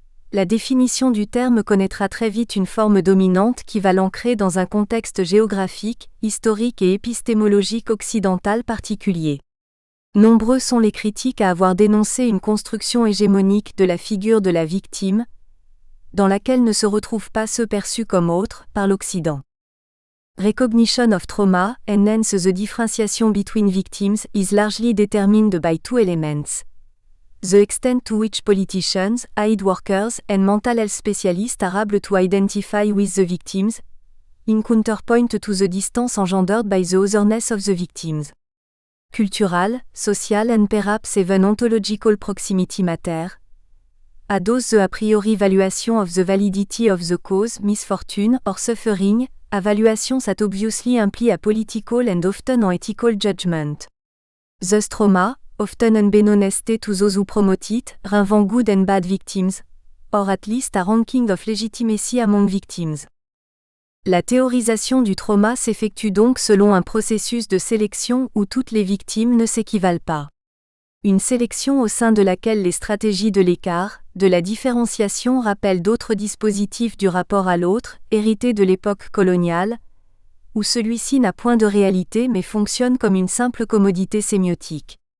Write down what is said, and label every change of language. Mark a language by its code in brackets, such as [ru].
[fr] la définition du terme connaîtra très vite une forme dominante qui va l'ancrer dans un contexte géographique, historique et épistémologique occidental particulier. Nombreux sont les critiques à avoir dénoncé une construction hégémonique de la figure de la victime, dans laquelle ne se retrouvent pas ceux perçus comme autres par l'Occident. [en] Recognition of trauma and hence the differentiation between victims is largely determined by two elements. The extent to which politicians, aid workers and mental health specialists are able to identify with the victims, in counterpoint to the distance engendered by the otherness of the victims. Cultural, social and perhaps even ontological proximity matter. Thus the a priori valuation of the validity of the cause, misfortune or suffering, evaluations that obviously imply a political and often an ethical judgment. Thus trauma, often unbeknownst to those who promote it, renvant good and bad victims, or at least a ranking of legitimacy among victims. [fr] La théorisation du trauma s'effectue donc selon un processus de sélection où toutes les victimes ne s'équivalent pas. Une sélection au sein de laquelle les stratégies de l'écart, de la différenciation rappellent d'autres dispositifs du rapport à l'autre, hérités de l'époque coloniale, où celui-ci n'a point de réalité mais fonctionne comme une simple commodité sémiotique.